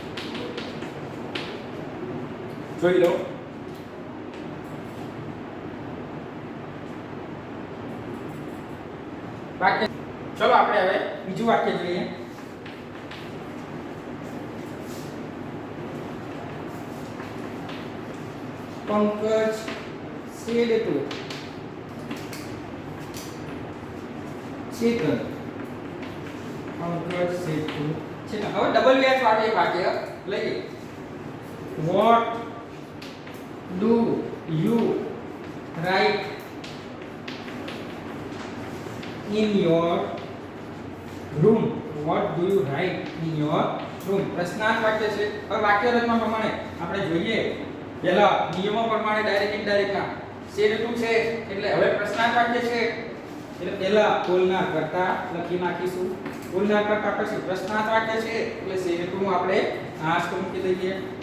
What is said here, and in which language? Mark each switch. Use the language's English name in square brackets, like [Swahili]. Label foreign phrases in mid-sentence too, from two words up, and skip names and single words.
[Gujarati] જોઈ લો. વાક્ય ચલો આપણે હવે બીજું વાક્ય જોઈએ. [English] પંકજ said to ચેતન. પંકજ said to ચેતન. [Gujarati] હવે ડબલ એચ વાળું એક વાક્ય લઈએ. [English] What do you write in your room? What do you write in your room? [Gujarati] પ્રશ્નાર્થ વાક્ય છે. હવે વાક્ય રચના પ્રમાણે આપણે જોઈએ. પહેલા નિયમો પ્રમાણે [English] direct indirect [Gujarati] ના [English] said to [Gujarati] છે એટલે હવે પ્રશ્નાર્થ વાક્ય છે એટલે પહેલા બોલનાર કરતા લખી નાખીશું. બોલનાર કરતા પછી પ્રશ્નાર્થ વાક્ય છે એટલે [English] said to [Gujarati] નું આપણે આંશ મૂકી દઈએ.